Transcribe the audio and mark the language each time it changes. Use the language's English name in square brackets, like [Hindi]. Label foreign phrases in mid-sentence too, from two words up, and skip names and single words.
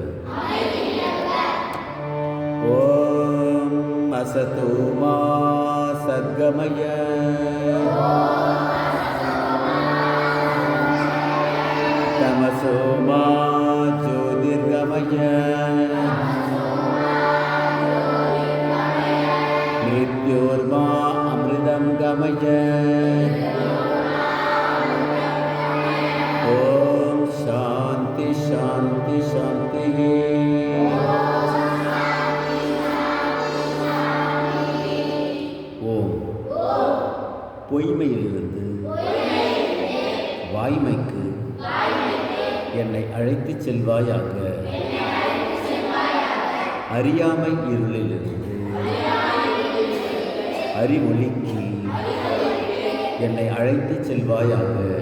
[Sanskrit] ॐ असतो मा सद्गमय तमसो मा ज्योतिर्गमय मृत्योर्मा अमृतं गमय. ओम शांति शांति शांति। [Tamil] ஓம் பொய்மையிலிருந்து வாய்மைக்கு என்னை அழைத்துச் செல்வாயாக. அறியாமை இருளிலிருந்து அறிவொளிக்கு என்னை அழைத்துச் செல்வாயாக.